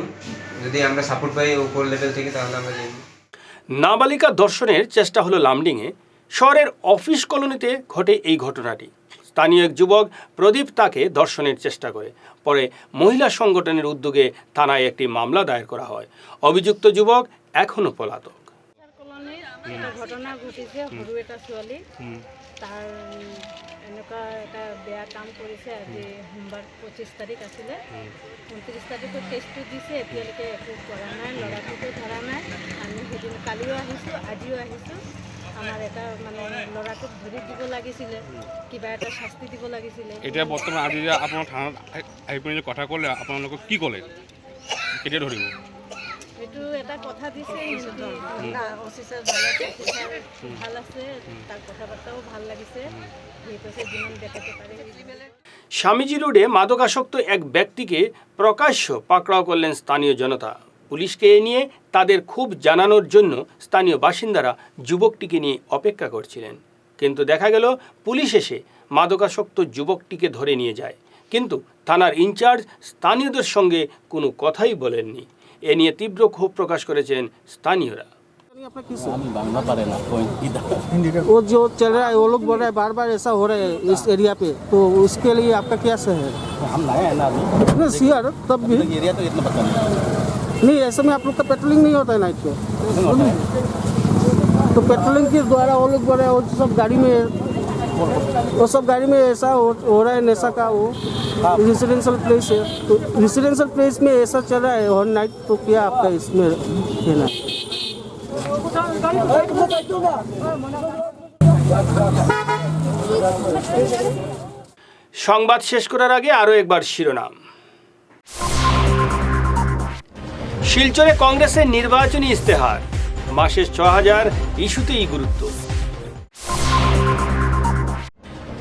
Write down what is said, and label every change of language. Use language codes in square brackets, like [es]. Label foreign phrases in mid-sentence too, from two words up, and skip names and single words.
[bn] যদি আমরা সাপোর্ট পাই উপর লেভেল থেকে, তাহলে আমরা যাইমু। নাবালিকা ধর্ষণের চেষ্টা হলো লামডিংয়ে। শহরের অফিস কলোনিতে ঘটে এই ঘটনাটি। স্থানীয় এক যুবক প্রদীপ তাকে ধর্ষণের চেষ্টা করে। পরে মহিলা সংগঠনের উদ্যোগে থানায় একটি মামলা দায়ের করা হয়। অভিযুক্ত যুবক এখনো পলাতক। [as] ঘটনা ঘটিছে, সৰু এটা ছোৱালী, তাৰ এনেকুৱা এটা বেয়া কাম কৰিছে। আজি সোমবাৰ 25 তাৰিখ আছিলে, 29 তাৰিখত কেছটো দিছে। এতিয়ালৈকে একো কৰা নাই, ল'ৰাটোকো ধৰা নাই। আমি সেইদিন কালিও আহিছোঁ, আজিও আহিছোঁ। আমাৰ এটা মানে ল'ৰাটোক ধৰি দিব লাগিছিলে, কিবা এটা শাস্তি দিব লাগিছিলে। এতিয়া বৰ্তমান আজি যে আপোনাৰ থানাত আহি পিনে কথা ক'লে, আপোনালোকক কি ক'লে, কেতিয়া ধৰিব? এইটো এটা কথা দিছে, অফিচাৰ ভাল আছে, তার কথাবার্তাও ভাল লাগিছে। [bn] স্বামীজি রোডে মাদকাসক্ত এক ব্যক্তিকে প্রকাশ্য পাকড়াও করলেন স্থানীয় জনতা। পুলিশকে এ নিয়ে তাদের ক্ষোভ জানানোর জন্য স্থানীয় বাসিন্দারা যুবকটিকে নিয়ে অপেক্ষা করছিলেন। কিন্তু দেখা গেল পুলিশ এসে মাদকাসক্ত যুবকটিকে ধরে নিয়ে যায়। কিন্তু থানার ইনচার্জ স্থানীয়দের সঙ্গে কোনো কথাই বলেননি। এ নিয়ে তীব্র ক্ষোভ প্রকাশ করেছেন স্থানীয়রা। [hi] वो जो चल रहा है, वो लोग बोल रहे हैं बार बार ऐसा हो रहा है इस एरिया पे, तो उसके लिए आपका क्या है? हम नए हैं ना अभी, यार तब भी एरिया तो इतना पता नहीं, ऐसे में आप लोग का पेट्रोलिंग नहीं होता है नाइट पे? तो पेट्रोलिंग के द्वारा वो लोग बोल रहे हैं वो सब गाड़ी में ऐसा हो रहा है नशा का। वो रेसिडेंशियल प्लेस है, तो रेसिडेंशियल प्लेस में ऐसा चल रहा है हर नाइट, तो क्या आपका इसमें कहना? [bn] সংবাদ শেষ করার আগে আরো একবার শিরোনাম। শিলচরে কংগ্রেসের নির্বাচনী ইস্তেহার, মাসে 6000 ইস্যুতেই গুরুত্ব।